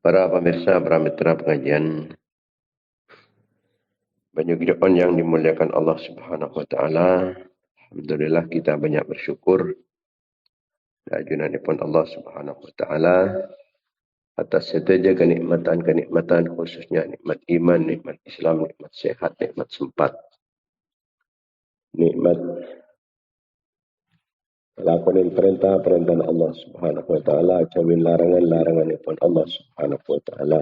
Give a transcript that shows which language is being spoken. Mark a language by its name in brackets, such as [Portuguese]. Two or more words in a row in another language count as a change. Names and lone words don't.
[Indonesian] Para pemirsa, para mitra pengajian Banyu Gideon yang dimuliakan Allah [Arabic] سبحانه وتعالى. [Indonesian] Alhamdulillah kita banyak bersyukur junanipun Allah [Arabic] سبحانه وتعالى [Indonesian] atas setiap kenikmatan khususnya nikmat iman, nikmat Islam, nikmat sehat, nikmat sempat, nikmat lakonin perintah Allah [Arabic] سبحانه وتعالى, [Indonesian] jauhin larangan-laranganipun Allah [Arabic] سبحانه وتعالى.